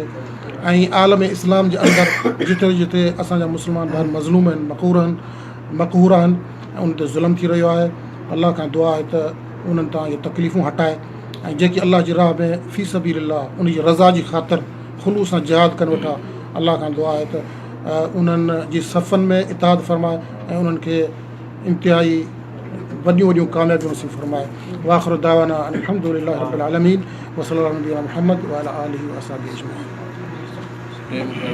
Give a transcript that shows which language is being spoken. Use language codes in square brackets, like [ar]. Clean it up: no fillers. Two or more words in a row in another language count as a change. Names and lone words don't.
[sd] ऐं आलम इस्लाम जे अंदरि जिते जिते असांजा मुस्लमान भाई मज़लूम आहिनि, मक़हूर आहिनि ऐं उन ते ज़ुल्म थी रहियो आहे, अल्लाह खां दुआ आहे त उन्हनि तां इहे तकलीफ़ूं हटाए, ऐं जेकी अल्लाह जी राह में [ar] في سبيل الله [sd] उन जी रज़ा जी ख़ातिर ख़ुलूस सां जिहाद कनि वेठा, अल्लाह खां दुआ आहे त उन्हनि जी सफ़नि में इताद फरमाए ऐं उन्हनि खे इंतिहाई वॾियूं वॾियूं कामयाबियूं नसीब फरमाए। [ar] وآخر دعوانا الحمد لله رب العالمين وصلى الله على محمد وعلى آله وأصحابه أجمعين.